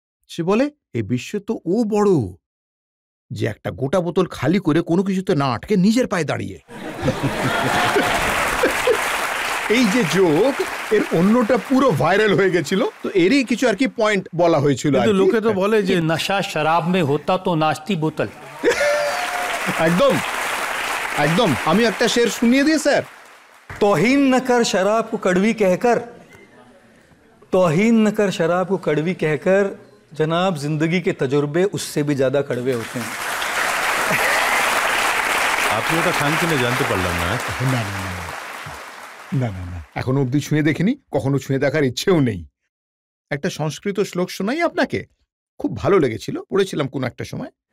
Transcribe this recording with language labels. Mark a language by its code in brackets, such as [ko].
[bn] সে বলে এই বিশ্বে তো ও বড় যে একটা গোটা বোতল খালি করে কোনো কিছুতে না আটকে নিজের পায়ে দাঁড়িয়ে। এই যে জোক, এর অন্যটা পুরো ভাইরাল হয়ে গেছিল। তো এরই কিছু আর কি পয়েন্ট বলা হয়েছিল। কিন্তু লোকে তো বলে যে [hi] कि नशा शराब में होता तो नाचती बोतल। [bn] একদম একদম। আমি একটা শের শুনিয়ে দিই স্যার। [hi] तौहीन न कर शराब को कड़वी कहकर, तौहीन न कर शराब को कड़वी कहकर, जनाब जिंदगी के तजुर्बे उससे भी ज्यादा कड़वे होते हैं। [bn] আপনি ওটা খান কিনা জানতে পারলাম না। না না না না না না, এখনো অব্দি ছুঁয়ে দেখিনি, কখনো ছুঁয়ে দেখার ইচ্ছেও নেই। একটা সংস্কৃত শ্লোক শোনাই আপনাকে, খুব ভালো লেগেছিল, পড়েছিলাম কোন একটা সময়।